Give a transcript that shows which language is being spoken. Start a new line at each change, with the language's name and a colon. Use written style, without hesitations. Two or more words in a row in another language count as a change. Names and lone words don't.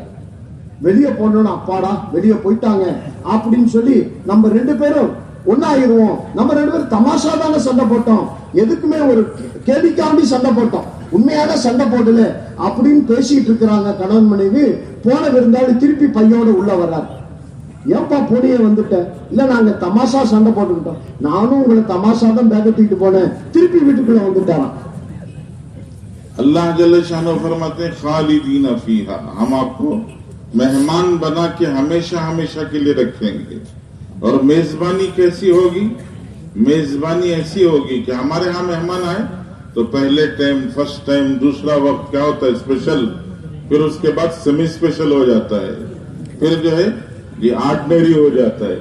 Tamil: வெளியே போனோன்னு அப்பாடா வெளியே போயிட்டாங்க அப்படின்னு சொல்லி நம்ம 2 பேரும் ஒன்னாயிருவோம், நம்ம 2 பேரும் தமாஷா தானே சண்டை போட்டோம், எதுக்குமே ஒரு கேலிக்காண்டி சண்டை போட்டோம், உண்மையான சண்டை போடல அப்படின்னு பேசிட்டு இருக்கிறாங்க கணவன் மனைவி. போன விருந்தாளி திருப்பி பையோட உள்ள வர்றார். ஏன்பா போனியே வந்துட்ட? இல்ல நாங்க தமாஷா சண்டை போட்டுக்கிட்டோம், நானும் உங்களை தமாஷா தான் பேக தூக்கிட்டு போனேன், திருப்பி வீட்டுக்குள்ள வந்துட்டாராம்.
Hindi: अल्लाह
Arabic: جل شانه
Hindi: फरमाते हैं
Arabic: خالدين فيها,
Hindi: हम आपको मेहमान बना के हमेशा हमेशा के लिए रखेंगे। और मेजबानी कैसी होगी? मेजबानी ऐसी होगी कि हमारे यहाँ मेहमान आए तो पहले टाइम,
English: first time,
Hindi: दूसरा वक्त क्या होता है स्पेशल, फिर उसके बाद
English: semi special
Hindi: हो जाता है, फिर जो है ये ऑर्डिनरी हो जाता है।